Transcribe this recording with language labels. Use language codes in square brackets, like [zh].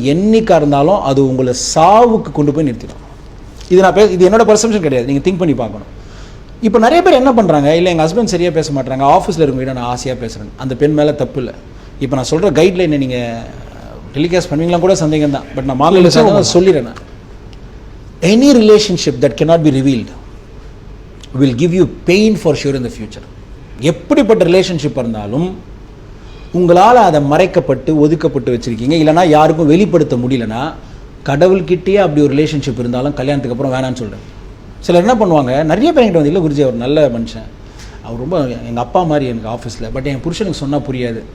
[ta] என்னைக்காக இருந்தாலும் அது உங்களை சாவுக்கு கொண்டு போய் நிறுத்திடும். இது நான் இது என்னோட பர்செப்ஷன் கிடையாது, நீங்கள் திங்க் பண்ணி பார்க்கணும். இப்போ நிறைய பேர் என்ன பண்ணுறாங்க, இல்லை எங்கள் ஹஸ்பண்ட் சரியாக பேச மாட்டாங்க, ஆஃபீஸில் இருக்கவங்க நான் ஆசையாக பேசுகிறேன், அந்த பெண் மேலே தப்பு இல்லை. இப்போ நான் சொல்கிற கைட்லைனை நீங்கள் டெலிகாஸ்ட் பண்ணுவீங்களா கூட சந்தேகம் தான். பட் நான் மாங்கல்ய சொல்லிடுறேன். [en] Any relationship that cannot be revealed will give you pain for sure in the future. [ta] எப்படிப்பட்ட ரிலேஷன்ஷிப் இருந்தாலும் உங்களால் அதை மறைக்கப்பட்டு ஒதுக்கப்பட்டு வச்சுருக்கீங்க, இல்லைனா யாருக்கும் வெளிப்படுத்த முடியலன்னா, கடவுள்கிட்டயே அப்படி ஒரு ரிலேஷன்ஷிப் இருந்தாலும் கல்யாணத்துக்கு அப்புறம் வேணான்னு சொல்கிறேன். சிலர் என்ன பண்ணுவாங்க, நிறைய பேர்கிட்ட வந்து இல்லை குருஜி அவர் நல்ல மனுஷன், அவர் ரொம்ப எங்கள் அப்பா மாதிரி எனக்கு ஆஃபீஸில், பட் என் புருஷனுக்கு சொன்னால் புரியாது.